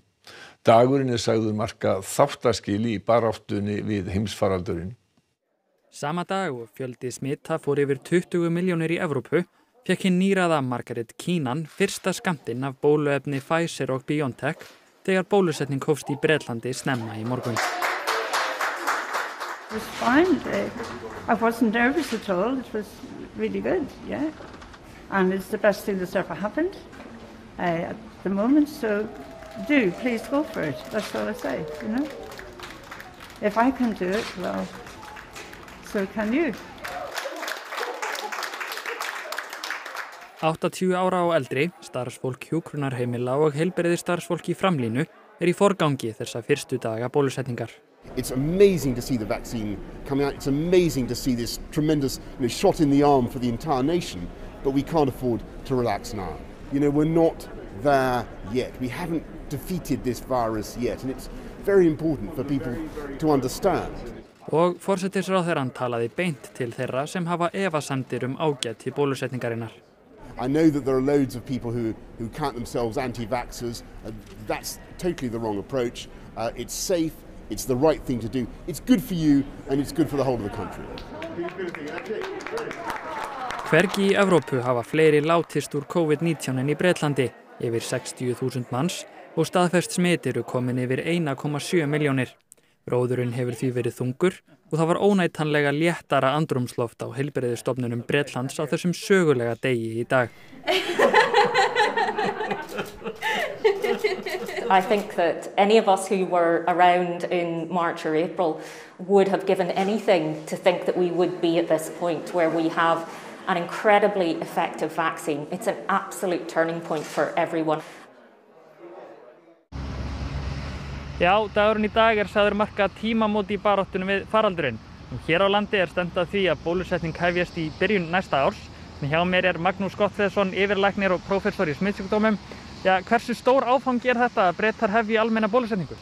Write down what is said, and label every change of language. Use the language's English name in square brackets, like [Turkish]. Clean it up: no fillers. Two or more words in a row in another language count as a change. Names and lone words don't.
[Icelandic] Dagurinn sagður marka þáttaskil í baráttunni við heimsfaraldurinn. Sama dag og fjöldi smita fór yfir 20 milljónir í Evrópu, fékk hinn nýraða Margaret Keenan fyrsta skammtinn af bóluefni Pfizer og BioNTech þegar bólusetning hófst í Bretlandi snemma í morgun. [English] It was fine. I wasn't nervous at all. It was really good, yeah. And it's the best thing that's ever happened at the moment. So please go for it. That's all I say, you know. If I can do it, well, so can you. [Icelandic] 80 ára og eldri, starfsfólk hjúkrunarheimila og heilbrigðisstarfsfólk í framlínu í forgangi þessa fyrstu daga bólusetningar. [English] It's amazing to see the vaccine coming out. It's amazing to see this tremendous shot in the arm for the entire nation, but we can't afford to relax now. We're not there yet. We haven't defeated this virus yet, and it's very important for people to understand. [Icelandic] Og forsætisráðherrann talaði beint til þeirra sem hafa efasemdir ágæti bólusetningarinnar. [English] I know that there are loads of people who count themselves anti-vaxxers. That's totally the wrong approach. It's safe, it's the right thing to do. It's good for you and it's good for the whole of the country. [Icelandic] Hvergi í Evrópu hafa fleiri látist úr COVID-19 en í Bretlandi, yfir 60.000 manns, og staðfest smit eru komin yfir 1,7 milljónir. Róðurinn hefur því verið þungur og það var óneitanlega léttara andrúmsloft á heilbrigðisstofnunum Bretlands á þessum sögulega degi í dag. [English] I think that any of us who were around in March or April would have given anything to think that we would be at this point where we have an incredibly effective vaccine. It's an absolute turning point for everyone. [Icelandic] Já, dagurinn í dag sagður marka tímamót í baráttunni við faraldurinn. Hér á landi stefnt að því að bólusetning hefjast í byrjun næsta árs. Hjá mér Magnús Gottfreðsson, yfirlæknir og prófessor í smitsjúkdómum. Já, hversu stór áfangi þetta að Bretar hefji almenna bólusetningu?